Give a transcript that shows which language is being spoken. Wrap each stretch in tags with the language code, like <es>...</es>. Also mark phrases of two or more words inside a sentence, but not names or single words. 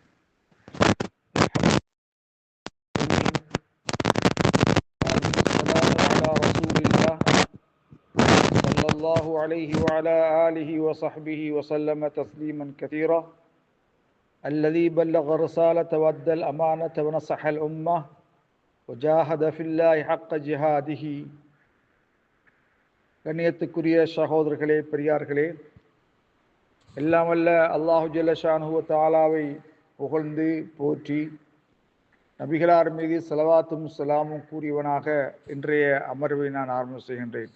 <ar>السلام على رسول الله صلى الله عليه وعلى آله وصحبه وسلم تسليما كثيرا الذي بلغ الرسالة وأدى الأمانة ونصح الأمة وجاهد في الله حق جهاده.</ar> <ta>கண்ணியத்துக்குரிய சகோதரர்களே, பெரியார்களே, எல்லாம் வல்ல</ta> <ar>الله جل شأنه</ar> <ta>வ தஆலாவை புகழ்ந்து போற்றி நபிகளார் மீது ஸலவாத்தும் ஸலாமும் கூறியவனாக இன்றைய அமர்வை நான் ஆரம்பம் செய்கின்றேன்.</ta>